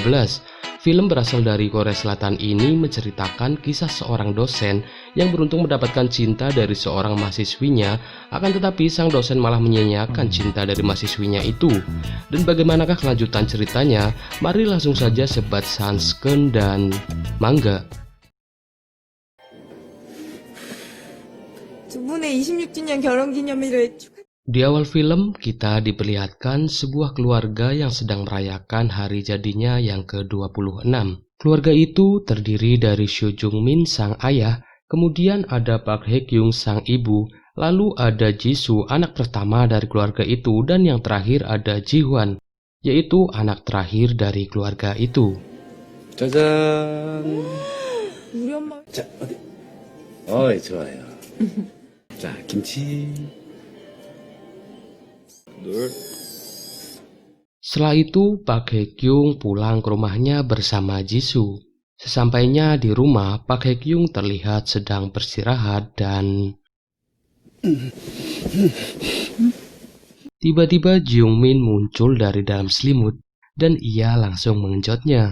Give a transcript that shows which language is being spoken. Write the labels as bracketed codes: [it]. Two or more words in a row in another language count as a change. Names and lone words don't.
[id] Film berasal dari Korea Selatan ini menceritakan kisah seorang dosen yang beruntung mendapatkan cinta dari seorang mahasiswinya, akan tetapi sang dosen malah menyanyiakan cinta dari mahasiswinya itu. Dan bagaimanakah kelanjutan ceritanya? Mari langsung saja sebat sansken dan mangga. [ko] 두 분의 26주년 결혼기념일을 [id] Di awal film, kita diperlihatkan sebuah keluarga yang sedang merayakan hari jadinya yang ke-26. Keluarga itu terdiri dari Seo Jung Min sang ayah, kemudian ada Park Hae Kyung sang ibu, lalu ada Jisoo anak pertama dari keluarga itu, dan yang terakhir ada Ji Hwan, yaitu anak terakhir dari keluarga itu. [ko] 짜잔. 우리 엄마 자, 어디? 어이, 좋아요. 자, 김치. 둘. [id] Setelah itu, Park Hae Kyung pulang ke rumahnya bersama Jisoo. Sesampainya di rumah, Park Hae Kyung terlihat sedang beristirahat dan tiba-tiba Ji Young Min muncul dari dalam selimut dan ia langsung mengenjotnya.